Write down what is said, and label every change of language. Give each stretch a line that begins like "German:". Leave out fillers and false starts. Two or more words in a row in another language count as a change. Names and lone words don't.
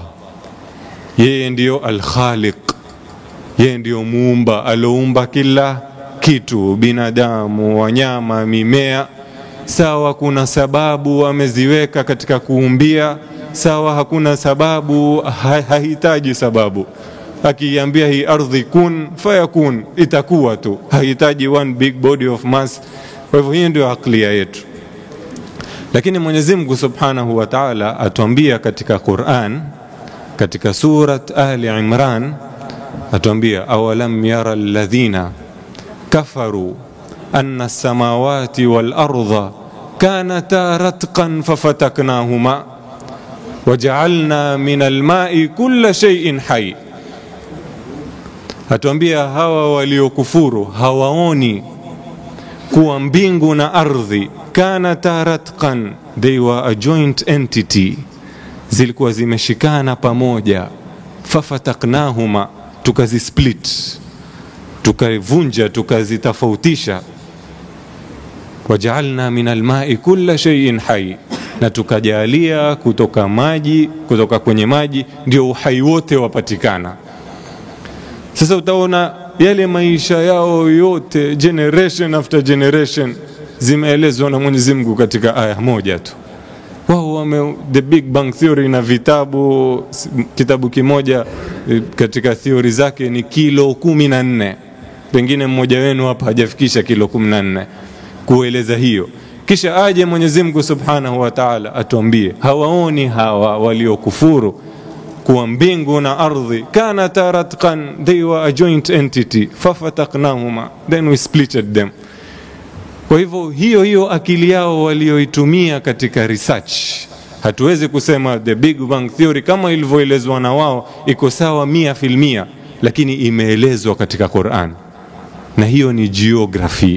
Swahili: Yeye ndio al-Khaliq, yeye ndio muumba, aloumba kila kitu, binadamu, wanyama, mimea. Sawa kuna sababu ameziweka katika kuumbia, sawa hakuna sababu, hahitaji sababu. Akiambia hii ardhi
Arabic: كن فيكون,
Swahili: itakuwa tu, hahitaji
English: one big body of mass.
Swahili: Kwa hivyo hii ndio aklia yetu. Lakini Mwenyezi Mungu
Arabic: سبحانه وتعالى
Swahili: atuambia katika Qur'an, katika surat Ali Imran, atuambia
Arabic: أولم ير الذين كفروا أن السماوات والأرض كانتا رتقا ففتقناهما وجعلنا من الماء كل شيء حي.
Swahili: Atuambia hawa waliokufuru hawaoni kuwa mbingu na ardhi kanata ratqan,
English: they were a joint entity,
Swahili: zilikuwa zimeshikana pamoja, fafataknahuma, tukazisplit, tukavunja, tukazitofautisha,
Arabic: وجعلنا من الماء كل شيء حي,
Swahili: na tukajalia kutoka kwenye maji ndio uhai wote wapatikana. Sasa utaona yale maisha yao yote,
English: generation after generation,
Swahili: zimeelezwa na Mwenyezi Mungu katika aya moja tu. Wao the Big Bang Theory na kitabu kimoja katika theory zake ni kilo 14. Pengine mmoja wenu hapa hajafikisha kilo 14 kueleza hiyo. Kisha aje Mwenyezi Mungu
Arabic: سبحانه وتعالى
Swahili: atuambie hawaoni hawa waliokufuru kuwa mbingu na ardhi
Arabic: كانتا رتقا,
English: they were a joint entity, fafataqnahuma, then we splitted them.
Swahili: Kwa hivyo hiyo akili yao walioitumia katika research, hatuwezi kusema the Big Bang Theory kama ilivyoelezwa na wao iko sawa 100%, lakini imeelezwa katika Qur'an, na hiyo ni geography.